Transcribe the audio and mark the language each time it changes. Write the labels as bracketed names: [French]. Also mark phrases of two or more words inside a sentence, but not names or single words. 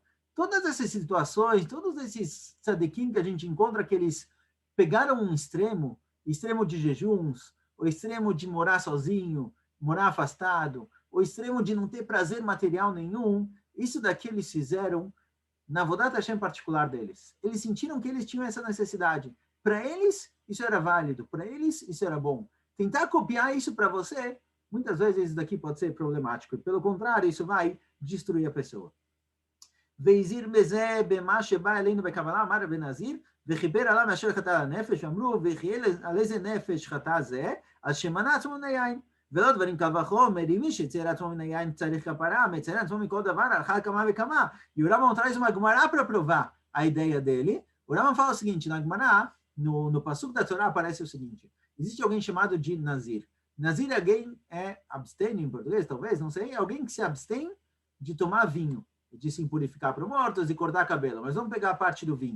[Portuguese] Todas essas situações, todos esses tzadikim que a gente encontra, que eles pegaram um extremo de jejuns, o extremo de morar sozinho, morar afastado, o extremo de não ter prazer material nenhum, isso daqui eles fizeram na [Hebrew] עבודת השם [Portuguese] particular deles. Eles sentiram que eles tinham essa necessidade. Para eles, isso era válido. Para eles, isso era bom. Tentar copiar isso para você, muitas vezes isso daqui pode ser problemático. E, pelo contrário, isso vai destruir a pessoa. [Hebrew] ועל מזה במה שבא עלינו בקבלה אמר רבי נזיר וכפר עליו אשר חטא נפש אמרו ועל איזה נפש חטא זה על שמנע עצמו מן היין ולא דברים קל וחומר, מי שצייר עצמו מן היין צריך כפרה, מצייר עצמו מכל דבר, על אחת כמה וכמה. [Portuguese] E o Rambam traz uma Gemara para provar a ideia dele. O Rambam fala o seguinte, na Gemara, no Pasuk da Torá, aparece o seguinte, existe alguém chamado de Nazir. Nazir é alguém, abstém em português, talvez, não sei, é alguém que se abstém de tomar vinho, de se impurificar para mortos e cortar cabelo, mas vamos pegar a parte do vinho.